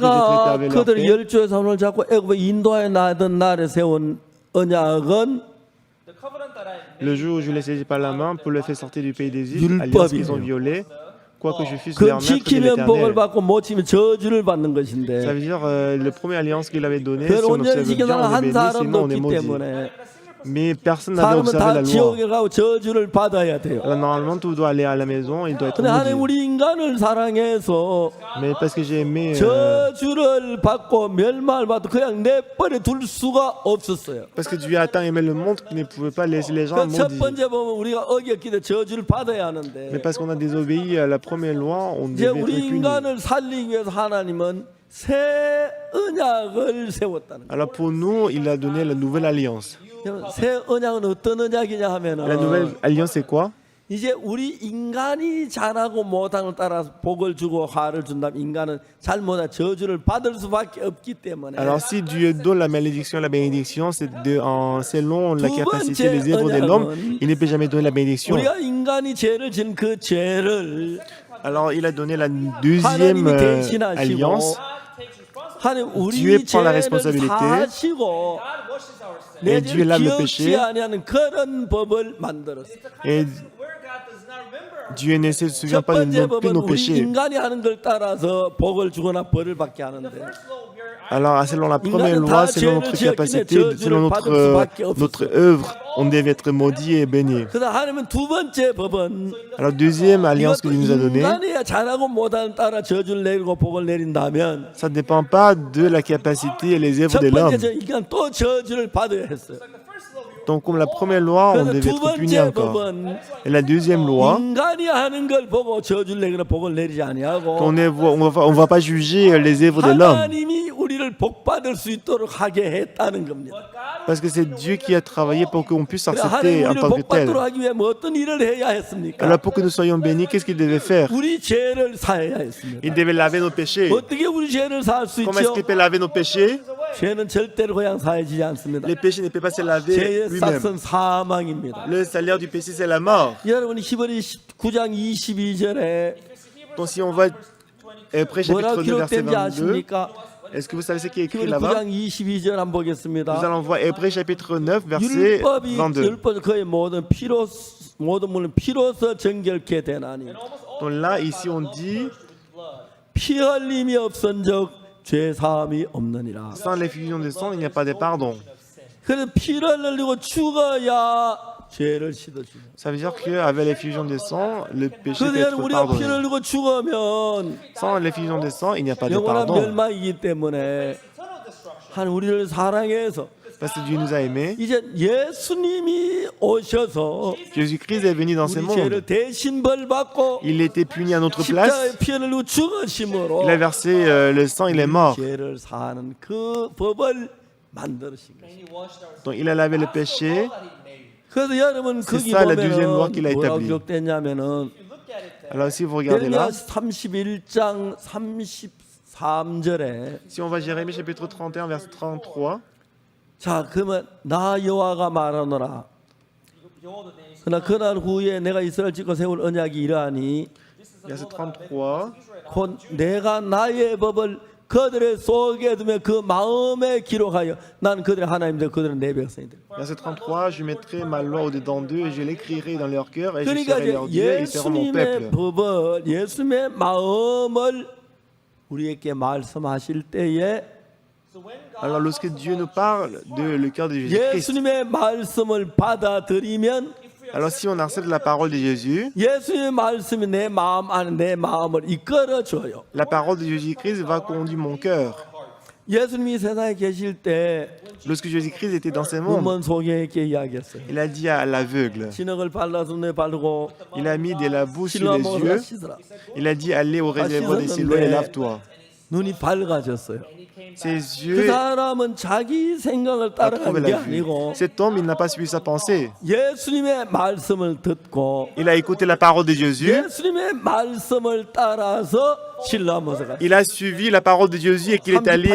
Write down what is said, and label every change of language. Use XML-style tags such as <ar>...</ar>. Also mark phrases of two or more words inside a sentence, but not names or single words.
<ko>내가</ko> <fr>avec leur</fr> <ko>그들</ko> <fr>père,</fr> <ko>열째 손을 잡고 애굽에 인도하여 나던 날에 세운 언약은</ko> <fr>le jour où je les saisis par la main pour les faire sortir du pays d'Égypte,</fr> <ko>율법이에요.</ko> <fr>alliance qu'ils ont violée, quoique je fusse</fr> <ko>그</ko> <fr>leur maître, dit</fr> <ko>지키면 복을</ko> <fr>l'Éternel.</fr> <ko>받고 못 지키면 저주를 받는</ko> <fr>Ça</fr> <ko>것인데</ko> <fr>veut dire le premier alliance qu'il avait donné,</fr> <ko>그걸</ko> <fr>si on</fr> <ko>온전히</ko> <fr>observe bien,</fr> <ko>지키는</ko> <fr>on est</fr> <ko>한</ko> <fr>béni,</fr> <ko>사람도</ko> <fr>sinon on est</fr> <ko>없기</ko> <fr>maudit.</fr> <ko>때문에</ko> <fr>Mais personne n'avait</fr> <ko>사람은</ko> <fr>observé la</fr> <ko>다</ko> <fr>loi.</fr> <ko>지옥에 가고 저주를 받아야 돼요.</ko> <fr>Alors normalement tout doit aller à la maison, il doit être</fr> <ko>근데 하나님</ko> <fr>maudit.</fr> <ko>우리 인간을 사랑해서</ko> <fr>Mais parce que j'ai aimé,</fr> <ko>저주를 받고 멸망을 받고 그냥 내버려 둘 수가 없었어요.</ko> <fr>parce que Dieu a tant aimé le monde qu'il ne pouvait pas laisser les gens</fr> <ko>그 첫</ko> <fr>maudits.</fr> <ko>번째 보면 우리가 어겼기 때문에 저주를 받아야 하는데</ko> <fr>Mais parce qu'on a désobéi à la première loi, on</fr> <ko>이제</ko> <fr>devait être</fr> <ko>우리</ko> <fr>puni.</fr> <ko>인간을 살리기 위해서 하나님은 새 언약을 세웠다는 거예요.</ko> <fr>Alors pour nous, il a donné la nouvelle alliance.</fr> <ko>새 언약은 어떤 언약이냐</ko> <fr>La</fr> <ko>하면은</ko> <fr>nouvelle alliance, c'est quoi?</fr> <ko>이제 우리 인간이 잘하고 못하는 따라서 복을 주고 화를 준다면 인간은 잘못한 저주를 받을 수밖에 없기 때문에</ko> <fr>Alors si Dieu donne la malédiction, la bénédiction, c'est selon la capacité, les œuvres de l'homme, il ne peut jamais donner la bénédiction.</fr> <ko>우리가 인간이 죄를 지은 그 죄를</ko> <fr>Alors il a donné la deuxième</fr> <ko>하나님이 대신하시고</ko> <fr>alliance.</fr> <ko>하나님</ko> <fr>Dieu</fr> <ko>우리</ko> <fr>prend la</fr> <ko>죄를</ko> <fr>responsabilité.</fr> <ko>사시고</ko> <fr>Et Dieu</fr> <ko>내죄를</ko> <fr>lave le</fr> <ko>기억지</ko> <fr>péché.</fr> <ko>아니하는 그런 법을 만들었어요.</ko> <fr>Et Dieu ne se souvient</fr> <ko>첫</ko> <fr>pas de</fr> <ko>번째</ko> <fr>plus</fr> <ko>법은</ko> <fr>nos</fr> <ko>우리</ko> <fr>péchés.</fr> <ko>인간이 하는 걸 따라서 복을 주거나 벌을 받게 하는데</ko> <fr>Alors selon la première loi, selon notre capacité, selon notre œuvre, on devait être maudit et béni.</fr> <ko>그래서 하나님은 두 번째 법은</ko> <fr>Alors deuxième alliance que</fr> <ko>이것도</ko> <fr>Dieu nous a donnée,</fr> <ko>인간이 잘하고 못하는 따라 저주를 내리고 복을 내린다면</ko> <fr>ça ne dépend pas de la capacité et les œuvres</fr> <ko>첫</ko> <fr>de l'homme.</fr> <ko>번째 인간 또 저주를 받아야 했어요.</ko> <fr>Donc comme la première loi, on</fr> <ko>그래서</ko> <fr>devait</fr> <ko>두</ko> <fr>être puni</fr> <ko>번째</ko> <fr>encore.</fr> <ko>법은</ko> <fr>Et la deuxième loi,</fr> <ko>인간이 하는 걸 보고 저주를 내거나 복을 내리지 아니하고</ko> <fr>on va pas juger les œuvres de l'homme.</fr> <ko>하나님이 우리를 복 받을 수 있도록 하게 했다는 겁니다.</ko> <fr>Parce que c'est Dieu qui a travaillé pour qu'on puisse</fr> <ko>그래,</ko> <fr>s'accepter</fr> <ko>하나님</ko> <fr>en</fr> <ko>우리를</ko> <fr>tant que</fr> <ko>복</ko> <fr>tel.</fr> <ko>받도록 하기 위해 뭐 어떤 일을 해야 했습니까?</ko> <fr>Alors pour que nous soyons bénis, qu'est-ce qu'il devait faire?</fr> <ko>우리 죄를 사해야 했습니다.</ko> <fr>Il devait laver nos péchés.</fr> <ko>어떻게 우리 죄를 사할 수</ko> <fr>Comment est-ce</fr> <ko>있죠?</ko> <fr>qu'il peut laver nos péchés?</fr> <ko>죄는 절대로 그냥 사해지지 않습니다.</ko> <fr>Les péchés ne peuvent pas se laver</fr> <ko>죄의</ko> <fr>lui-même.</fr> <ko>삭은 사망입니다.</ko> <fr>Le salaire du péché, c'est la mort.</fr> <ko>여러분이 히브리 9장 22절에</ko> <fr>Donc si on va Hébreux chapitre</fr> <ko>뭐라고</ko> <fr>2 verset</fr> <ko>기록된지</ko> <fr>22,</fr> <ko>아십니까?</ko> <fr>est-ce que vous savez ce qui est écrit</fr> <ko>히브리</ko> <fr>là-bas?</fr> <ko>9장 22절 한번</ko> <fr>Nous</fr> <ko>보겠습니다.</ko> <fr>allons voir Hébreux chapitre 9 verset</fr> <ko>율법이</ko> <fr>22.</fr> <ko>율법 그의 모든 물은 피로서 정결케 되나니</ko> <fr>Donc là, ici on dit,</fr> <ko>피 흘림이 없은즉 죄 사함이 없느니라.</ko> <fr>sans l'effusion de sang, il n'y a pas de pardon.</fr> <ko>그래서 피를 흘리고 죽어야 죄를 씻어주는.</ko> <fr>Ça veut dire qu'avec l'effusion de sang, le péché peut</fr> <ko>그런데</ko> <fr>être</fr> <ko>우리가 피를</ko> <fr>pardonné.</fr> <ko>흘리고 죽으면</ko> <fr>Sans l'effusion de sang, il n'y a pas de</fr> <ko>영원한</ko> <fr>pardon.</fr> <ko>멸망이기 때문에 한 우리를 사랑해서</ko> <fr>Parce que Dieu nous a aimés.</fr> <ko>이제 예수님이 오셔서</ko> <fr>Jésus-Christ est venu dans ce</fr> <ko>우리 죄를</ko> <fr>monde.</fr> <ko>대신 벌받고</ko> <fr>Il était puni à notre</fr> <ko>십자가에</ko> <fr>place.</fr> <ko>피를 흘리고 죽으심으로</ko> <fr>Il a versé le sang, il est mort.</fr> <ko>죄를 사는 그 법을 만드신 거예요.</ko> <fr>Donc il a lavé le péché.</fr> <ko>그래서 여러분</ko> <fr>C'est</fr> <ko>거기</ko> <fr>ça, la deuxième loi</fr> <ko>보면은</ko> <fr>qu'il a</fr> <ko>뭐라고</ko> <fr>établie.</fr> <ko>기록됐냐면은</ko> <fr>Alors si vous regardez là,</fr> <ko>예레미야 31장 33절에</ko> <fr>si on va Jérémie chapitre 31 verset 33,</fr> <ko>자 그러면 나 여호와가 말하노라 그러나 그날 후에 내가 이스라엘 집과 세울 언약이 이러하니</ko> <fr>verset 33,</fr> <ko>곧 내가 나의 법을 그들의 속에 두며 그 마음에 기록하여 난 그들의 하나님 되고 그들은 내 백성이 되고.</ko> <fr>verset 33, je mettrai ma loi au-dedans d'eux et je l'écrirai dans leur cœur et je</fr> <ko>그러니까</ko> <fr>serai leur Dieu et ils seront mon</fr> <ko>예수님의</ko> <fr>peuple.</fr> <ko>법을 예수님의 마음을 우리에게 말씀하실 때에</ko> <fr>Alors lorsque Dieu nous parle de le cœur de Jésus-Christ,</fr> <ko>예수님의 말씀을 받아들이면</ko> <fr>alors si on accepte la parole de Jésus,</fr> <ko>예수님의 말씀이 내 마음 안에 내 마음을 이끌어 줘요.</ko> <fr>la parole de Jésus-Christ va conduire mon cœur.</fr> <ko>예수님이 세상에 계실 때</ko> <fr>Lorsque Jésus-Christ était dans ce monde,</fr> <ko>눈먼 소경에게 이야기했어요.</ko> <fr>il a dit à l'aveugle,</fr> <ko>진흙을 발라서 눈에 바르고</ko> <fr>il a mis de la boue sur</fr> <ko>실로</ko> <fr>les</fr> <ko>먹어라</ko> <fr>yeux,</fr> <ko>씻으라.</ko> <fr>il a dit allez au réservoir des Siloé et lave-toi.</fr> <ko>눈이 밝아졌어요.</ko> <fr>Ses</fr> <ko>그</ko> <fr>yeux</fr> <ko>사람은 자기 생각을</ko> <fr>a trouvé</fr> <ko>따라간 게</ko> <fr>la vue.</fr> <ko>아니고</ko> <fr>Cet homme, il n'a pas suivi sa pensée.</fr> <ko>예수님의 말씀을 듣고</ko> <fr>Il a écouté la parole de Jésus.</fr> <ko>예수님의 말씀을 따라서 실로암에서 갔어요.</ko> <fr>Il a suivi la parole de Jésus et qu'il est allé</fr>